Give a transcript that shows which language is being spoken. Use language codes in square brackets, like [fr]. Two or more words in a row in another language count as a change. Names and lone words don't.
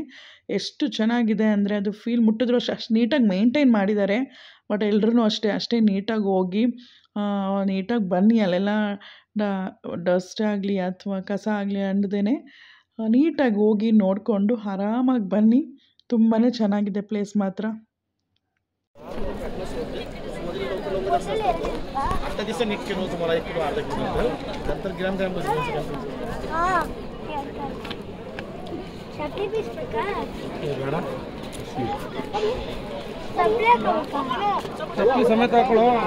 [kn] ಎಷ್ಟು ಚೆನ್ನಾಗಿದೆ ಅಂದರೆ ಅದು ಫೀಲ್ ಮುಟ್ಟಿದ್ರು ಅಷ್ಟು ನೀಟಾಗಿ ಮೇಂಟೈನ್ ಮಾಡಿದ್ದಾರೆ. ಬಟ್ ಎಲ್ರೂ ಅಷ್ಟೇ ನೀಟಾಗಿ ಹೋಗಿ ನೀಟಾಗಿ ಬನ್ನಿ. ಅಲ್ಲೆಲ್ಲ ಡಸ್ಟ್ ಆಗಲಿ ಅಥವಾ ಕಸ ಆಗಲಿ ಅಂಡದೇ ನೀಟಾಗಿ ಹೋಗಿ ನೋಡಿಕೊಂಡು ಆರಾಮಾಗಿ ಬನ್ನಿ. ತುಂಬಾ ಚೆನ್ನಾಗಿದೆ ಪ್ಲೇಸ್ ಮಾತ್ರ. [mr] आता दिवसा निघ केलं होतं मला 1 किलो अर्धा किलो नंतर ग्राम [kn] ಚಪ್ಪಲಿ ಸಮೇತ ಹಾಕೊಳ್ಳೋ.